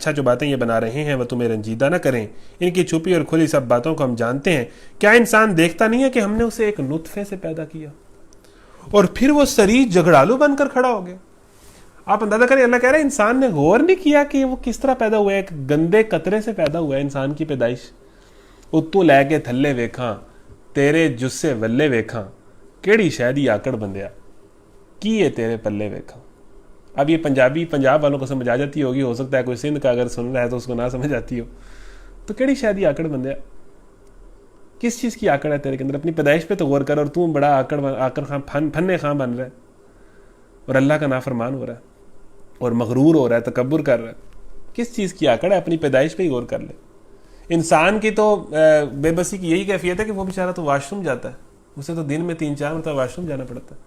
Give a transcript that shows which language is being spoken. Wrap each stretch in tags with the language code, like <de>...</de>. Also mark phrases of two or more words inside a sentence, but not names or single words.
<ur>اچھا, جو باتیں یہ بنا رہے ہیں وہ تمہیں رنجیدہ نہ کریں. ان کی چھپی اور کھلی سب باتوں کو ہم جانتے ہیں. کیا انسان دیکھتا نہیں ہے کہ ہم نے اسے ایک نطفے سے پیدا کیا اور پھر وہ سریح جھگڑالو بن کر کھڑا ہو گیا؟ آپ اندازہ کریں, اللہ کہہ رہے ہیں انسان نے غور نہیں کیا کہ وہ کس طرح پیدا ہوا ہے. ایک گندے قطرے سے پیدا ہوا ہے انسان کی پیدائش.</ur> <pa>اتو لے کے تھلے ویکھاں تیرے جسے ولے ویکھاں کیڑی شہدی آکڑ بندیا کیے تیرے پلے ویکھاں.</pa> <ur>اب یہ پنجاب والوں کو سمجھ آ جاتی ہوگی, ہو سکتا ہے کوئی سندھ کا اگر سن رہا ہے تو اس کو نہ سمجھ آتی ہو.</ur> <pa>تو کیڑی شہدی آکڑ بندیا,</pa> <ur>کس چیز کی آکڑ ہے تیرے کے اندر؟ اپنی پیدائش پہ تو غور کر. اور تم بڑا آکڑ خاں پھنے خاں بن رہا ہے اور اللہ کا نافرمان ہو رہا ہے اور مغرور ہو رہا ہے, تکبر کر رہا ہے. کس چیز کی آکڑ ہے؟ اپنی پیدائش پہ ہی غور کر لے. انسان کی تو بے بسی کی یہی کیفیت ہے کہ وہ بیچارہ تو واش روم جاتا ہے, اسے تو دن میں 3-4 مرتبہ واش روم جانا پڑتا ہے.</ur>